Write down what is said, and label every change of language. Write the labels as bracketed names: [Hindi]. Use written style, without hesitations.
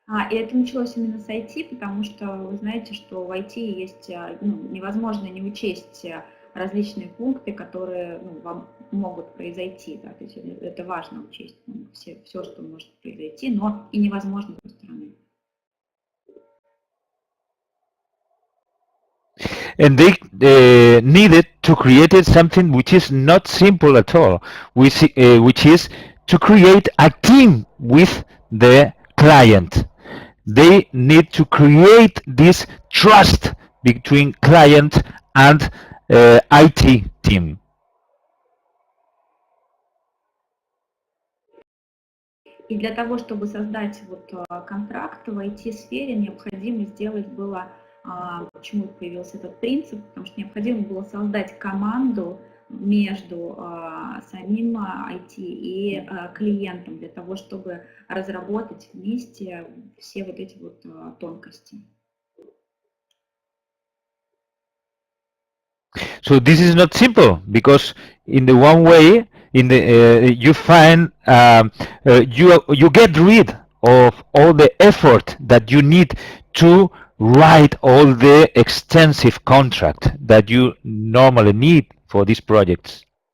[Russian] И это началось именно с IT, потому что вы знаете, что в IT есть, невозможно не учесть различные пункты, которые вам могут произойти. Да, то есть это важно учесть, все, что может произойти, но и невозможно с другой стороны. [English] And they needed to create something which is not simple at all, which is to create a team with the client. They need to create this trust between client and IT team. [Russian] И для того, чтобы создать контракт в IT-сфере, необходимо сделать было, почему появился этот принцип, потому что необходимо было создать команду между самим IT и клиентом для того, чтобы разработать вместе все вот эти тонкости. [English] So this is not simple because in the one way, you find you get rid of all the effort that you need to write all the extensive contract that you normally need for these projects.